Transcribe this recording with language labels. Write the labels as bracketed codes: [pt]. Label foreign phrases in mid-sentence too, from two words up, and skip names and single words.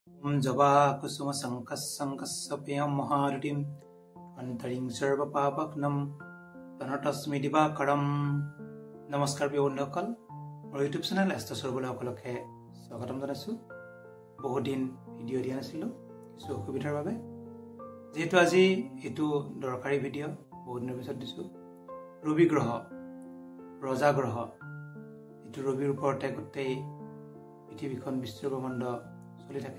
[sa] जबा कुसुम संकस्सपेयं महारुटिं अन्तरिं सर्वपापघ्नं तनतस्मै दिवाकरं। [as] নমস্কাৰ প্ৰিয় বন্ধুসকল, মোৰ [en] YouTube channel [as] এস্তা সৰ্বলে সকলকে স্বাগতম জনাইছো। বহুত দিন ভিডিঅ' দিয়া নাছিলো কিছু অসুবিধাৰ বাবে, যেহেতু আজি এটো দৰকাৰী ভিডিঅ' বহুত দিনৰ পিছত দিছো। ৰবি গ্ৰহ, ৰজা গ্ৰহ, এটো ৰবিৰ ওপৰতে গোটেই পৃথিৱীখন বিশ্ব ব্ৰহ্মাণ্ড চলি থাকে।